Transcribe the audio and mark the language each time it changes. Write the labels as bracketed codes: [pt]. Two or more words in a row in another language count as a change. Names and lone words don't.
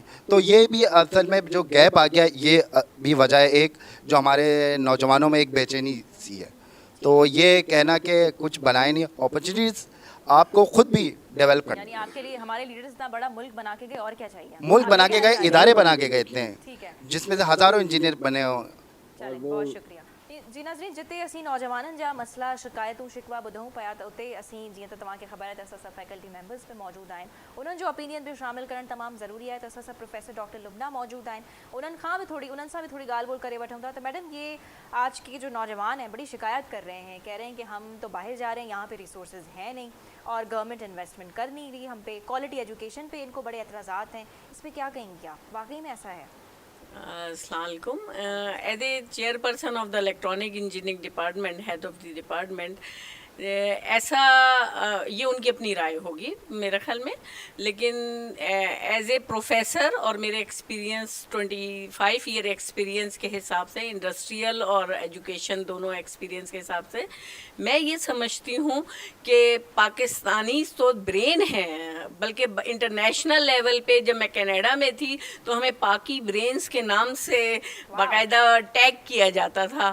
[ur] تو یہ بھی اصل میں جو گیپ آ گیا، یہ بھی وجہ ہے ایک جو ہمارے نوجوانوں میں ایک بے چینی سی ہے. تو یہ کہنا کہ کچھ بنائے نہیں، اپارچیونٹیز آپ کو خود بھی ڈیولپ کرنا. یعنی آپ کے لیے ہمارے لیڈرز اتنا بڑا ملک بنا کے گئے اور کیا چاہیے? ملک بنا کے گئے، ادارے بنا کے گئے اتنے, ٹھیک ہے, جس میں سے ہزاروں انجینئر بنے ہوں. بہت شکریہ. [sd] जी नाज़रीन, जिते असीं नौजवाननि जा मसला शिकायतूं शिकवा ॿुधूं पिया त उते असीं जीअं त तव्हांखे ख़बर आहे त असां सभु [en] faculty members [sd] बि मौजूदु आहिनि, उन्हनि जो ओपिनियन बि शामिल करणु तमामु ज़रूरी आहे। त असां सभु प्रोफेसर डॉक्टर लुबना मौजूदु आहिनि, उन्हनि सां बि थोड़ी ॻाल्हि ॿोल करे वठूं था। [ur] تو میڈم، یہ آج کے جو نوجوان ہیں بڑی شکایت کر رہے ہیں، کہہ رہے ہیں کہ ہم تو باہر جا رہے ہیں، یہاں پہ ریسورسز ہیں نہیں اور [en] government investment [ur] کر نہیں رہی ہم پہ, [en] quality education [ur] پہ ان کو بڑے اعتراضات ہیں. اس پر کیا کہیں گے آپ؟ واقعی میں ایسا ہے? [en] Assalamualaikum. As a chairperson of the electronic engineering department, head of the department, [ur] ایسا یہ ان کی اپنی رائے ہوگی میرے خیال میں، لیکن [en] as a professor [ur] اور میرے [en] experience 25 year experience [ur] کے حساب سے، انڈسٹریل اور ایجوکیشن دونوں ایکسپیرینس کے حساب سے میں یہ سمجھتی ہوں کہ پاکستانی تو برین ہے، بلکہ [en] international level [ur] پہ جب میں کینیڈا میں تھی تو ہمیں [en] Paki brains [ur] کے نام سے باقاعدہ ٹیگ کیا جاتا تھا.